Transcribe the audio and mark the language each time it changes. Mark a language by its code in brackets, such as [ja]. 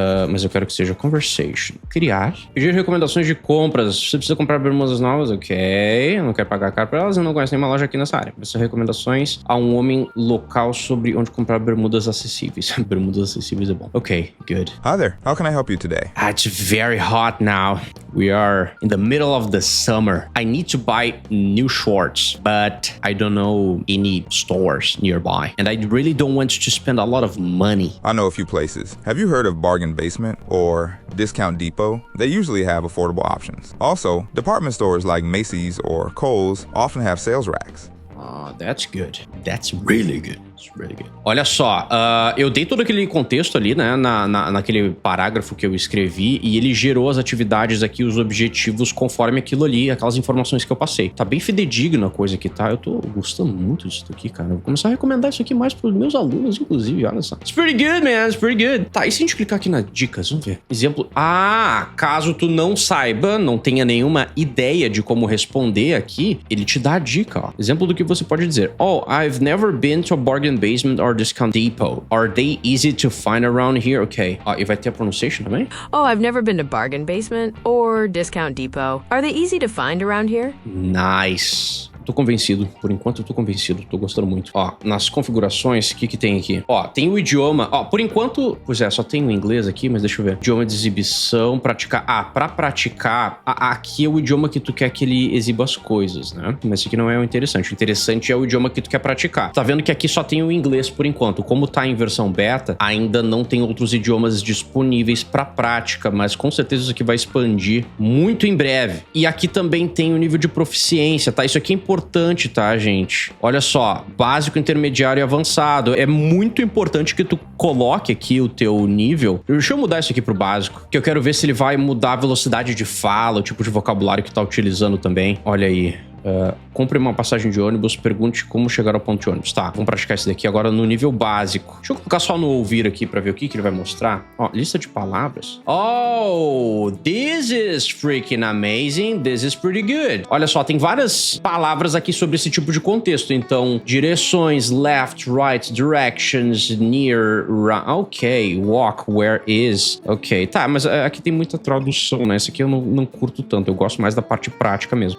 [pt] Mas eu quero que seja conversation. Criar. Pedir recomendações de compras. Você precisa comprar bermudas novas? Ok. Não quero pagar caro por elas e não conheço nenhuma loja aqui nessa área. Essas recomendações a um homem local sobre onde comprar bermudas acessíveis. Bermudas acessíveis é bom. [en] Ok, good. Hi there. How can I help you today? It's very hot now. We are in the middle of the summer. I need to buy new shorts, but I don't know any stores nearby. And I really don't want to spend a lot of money. I know a few places. Have you heard of Bargain Basement or Discount Depot? They usually have affordable options. Also, department stores like Macy's or Kohl's often have sales racks. That's good. That's really good. It's really good. [pt] Olha só, eu dei todo aquele contexto ali, né, naquele parágrafo que eu escrevi e ele gerou as atividades aqui, os objetivos conforme aquilo ali, aquelas informações que eu passei. Tá bem fidedigno a coisa aqui, tá? Eu tô gostando muito disso aqui, cara. Eu vou começar a recomendar isso aqui mais pros meus alunos, inclusive, olha só. [en] It's pretty good, man. It's pretty good. [pt] Tá, e se a gente clicar aqui nas dicas, vamos ver. Exemplo, caso tu não saiba, não tenha nenhuma ideia de como responder aqui, ele te dá a dica, ó. Exemplo do que você pode dizer. [en] Oh, I've never been to a bargain Bargain Basement or Discount Depot? Are they easy to find around here? Ok. [pt] E vai ter a pronunciation também? [en] Oh, I've never been to Bargain Basement or Discount Depot. Are they easy to find around here? [pt] Nice. Tô convencido. Por enquanto eu tô convencido. Tô gostando muito. Ó, nas configurações, o que tem aqui? Ó, tem o idioma. Ó, por enquanto... Pois é, só tem o inglês aqui, mas deixa eu ver. Idioma de exibição, praticar... Ah, pra praticar... Aqui é o idioma que tu quer que ele exiba as coisas, né? Mas esse aqui não é o interessante. O interessante é o idioma que tu quer praticar. Tá vendo que aqui só tem o inglês por enquanto. Como tá em versão beta, ainda não tem outros idiomas disponíveis pra prática, mas com certeza isso aqui vai expandir muito em breve. E aqui também tem o nível de proficiência, tá? Isso aqui é importante, tá, gente? Olha só, básico, intermediário e avançado. É muito importante que tu coloque aqui o teu nível. Deixa eu mudar isso aqui pro básico, que eu quero ver se ele vai mudar a velocidade de fala, o tipo de vocabulário que tá utilizando também. Olha aí. Compre uma passagem de ônibus, pergunte como chegar ao ponto de ônibus. Tá, vamos praticar isso daqui agora no nível básico. Deixa eu colocar só no ouvir aqui pra ver o que ele vai mostrar. Ó, lista de palavras. [en] Oh, this is freaking amazing. This is pretty good. [pt] Olha só, tem várias palavras aqui sobre esse tipo de contexto. Então, direções, left, right, directions, near, ok, walk, where is. Ok, tá, mas aqui tem muita tradução, né? Esse aqui eu não curto tanto. Eu gosto mais da parte prática mesmo.